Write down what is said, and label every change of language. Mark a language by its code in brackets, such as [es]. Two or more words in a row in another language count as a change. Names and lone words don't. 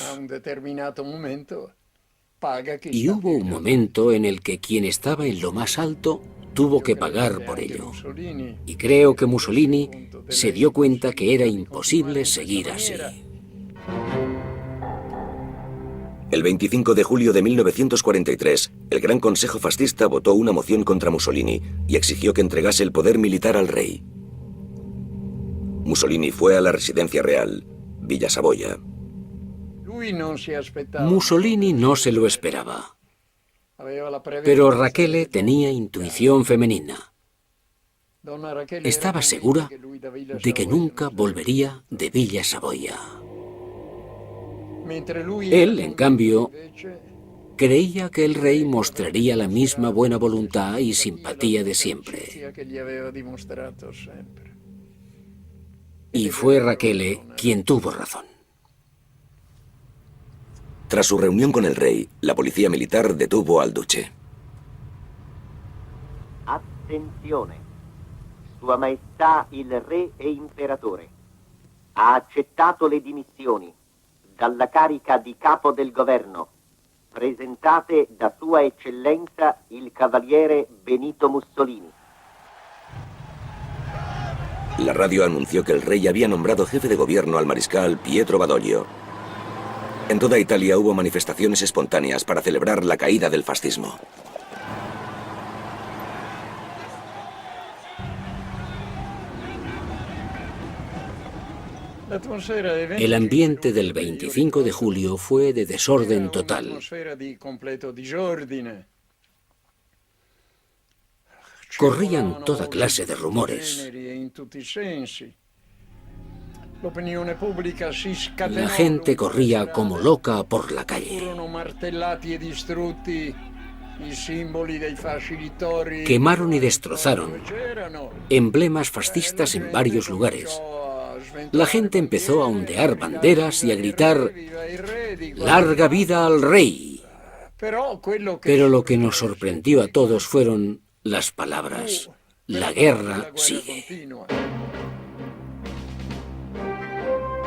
[it] a un determinato momento paga chi [es] Y [it] sta [es] hubo un [it] fino. [es] momento en el que quien estaba en lo más alto tuvo que pagar por ello. Mussolini Y creo que Mussolini se dio cuenta que era imposible seguir así. El 25 de julio de 1943, el Gran Consejo Fascista votó una moción contra Mussolini y exigió que entregase el poder militar al rey. Mussolini fue a la residencia real, Villa Savoia. [it] lui non si aspettava, [es] Mussolini no se lo esperaba, [it] aveva la prevenzione. [es] pero Rachele tenía intuición femenina. [it] Donna Rachele [es] Estaba [it] era [es] segura [it] convinta che lui da Villa [es] de que [it] Savoia [es] nunca [it] non [es] volvería de Villa Savoia. [it] sarebbe. Mentre lui [es] Él, [it] era [es] en cambio, [it] convinto, invece, [es] creía que el rey mostraría la misma buena voluntad y simpatía de siempre. [it] sia che gli aveva dimostrato sempre. [es] Y fue Rachele quien tuvo razón. Tras su reunión con el rey, la policía militar detuvo al duce. [it] Attenzione, Sua Maestà il Re e Imperatore ha accettato le dimissioni dalla carica di capo del governo presentate da Sua Eccellenza il Cavaliere Benito Mussolini. [es] La radio anunció que el rey había nombrado jefe de gobierno al mariscal Pietro Badoglio. En toda Italia hubo manifestaciones espontáneas para celebrar la caída del fascismo. El ambiente del 25 de julio fue de desorden total. [it] Un'atmosfera di completo disordine. [es] Corrían toda clase de rumores. [it] Generi e in tutti i sensi. L'opinione pubblica si scatenò. [es] La gente [it] lungo [es] corría [it] le [es] como [it] strade. [es] loca por la calle. [it] Furono martellati e distrutti i simboli dei fascitori. [es] Quemaron y destrozaron [it] dove c'erano. [es] emblemas fascistas en varios lugares. La gente empezó a ondear banderas y a gritar ¡Larga vida al rey! Pero lo que nos sorprendió a todos fueron las palabras: la guerra sigue.